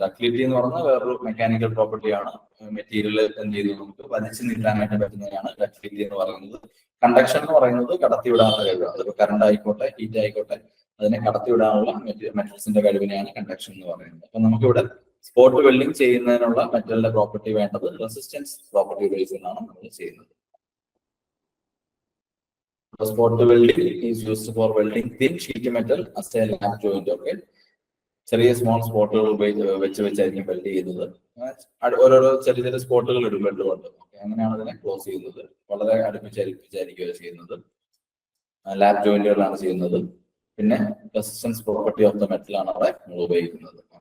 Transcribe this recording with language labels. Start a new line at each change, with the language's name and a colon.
Malayalam: Ductility എന്ന് പറയുന്നത് വേറൊരു മെക്കാനിക്കൽ പ്രോപ്പർട്ടിയാണ്. മെറ്റീരിയൽ എന്ത് ചെയ്തു നമുക്ക് വലിച്ചു നീട്ടാനായിട്ട് പറ്റുന്നതാണ് ഡക്ടിലിറ്റി എന്ന് പറയുന്നത്. കണ്ടക്ഷൻ എന്ന് പറയുന്നത് കടത്തിവിടാനുള്ള കഴിവ്. അതിപ്പോ കറണ്ട് ആയിക്കോട്ടെ ഹീറ്റ് ആയിക്കോട്ടെ അതിനെ കടത്തിവിടാനുള്ള മെറ്റൽസിന്റെ കഴിവിനെയാണ് കണ്ടക്ഷൻ എന്ന് പറയുന്നത്. അപ്പൊ നമുക്കിവിടെ സ്പോട്ട് വെൽഡിംഗ് ചെയ്യുന്നതിനുള്ള മെറ്റലിന്റെ പ്രോപ്പർട്ടി വേണ്ടത് റെസിസ്റ്റൻസ് പ്രോപ്പർട്ടി ഉപയോഗിച്ചാണ് നമ്മൾ ചെയ്യുന്നത്.
English: Spot welding is used for welding thin sheet metal as a lap joint.
Malayalam: Okay, ചെറിയ സ്മോൾ സ്പോട്ടുകൾ വെച്ചായിരിക്കും വെൽഡ് ചെയ്യുന്നത്. ഓരോരോ ചെറിയ ചെറിയ സ്പോട്ടുകൾ ഇടും വെൽഡ് കൊണ്ട്. അങ്ങനെയാണ് അതിനെ ക്ലോസ് ചെയ്യുന്നത്. വളരെ അടുപ്പിച്ചായിരിക്കും ചെയ്യുന്നത്. ലാപ്പ് ജോയിന്റുകളാണ് ചെയ്യുന്നത്. പിന്നെ
English: resistance property of the metal
Malayalam: ആണ് അവിടെ നമ്മൾ ഉപയോഗിക്കുന്നത്.